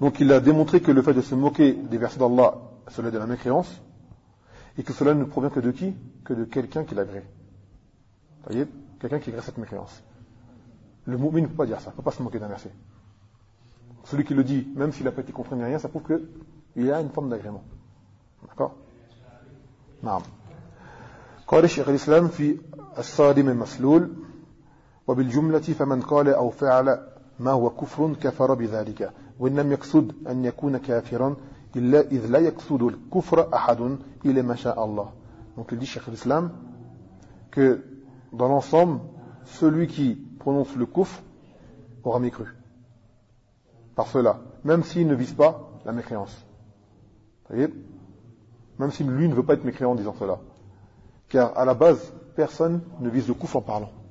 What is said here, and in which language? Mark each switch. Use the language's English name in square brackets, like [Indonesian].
[French] Donc il a démontré que le fait de se moquer des versets d'Allah, cela est de la mécréance, et que cela ne provient que de qui ? Que de quelqu'un qui l'agrée. Vous voyez ? Quelqu'un qui agrée cette mécréance. Le moumine ne peut pas dire ça, il ne peut pas se moquer d'un verset. Celui qui le dit, même s'il n'a pas été compris ni rien, ça prouve qu'il y a une forme d'agrément. D'accord ? Naam. [Arabic] قال الشيخ الإسلام في الصادم المسلول وبالجملة فمن قال أو فعل ما هو كفر كفر بذلك وإن لم يقصد أن يكون كافرا إلا إذ لا يقصد الكفر أحد إلى ما شاء الله. [French] Donc il dit الشيخ الإسلام que dans l'ensemble celui qui prononce le kufr aura mécru par cela même s'il ne vise pas la mécréance. Voyez, même si lui ne veut pas être mécréant en disant cela. Car à la base, personne ne vise le kufr en parlant.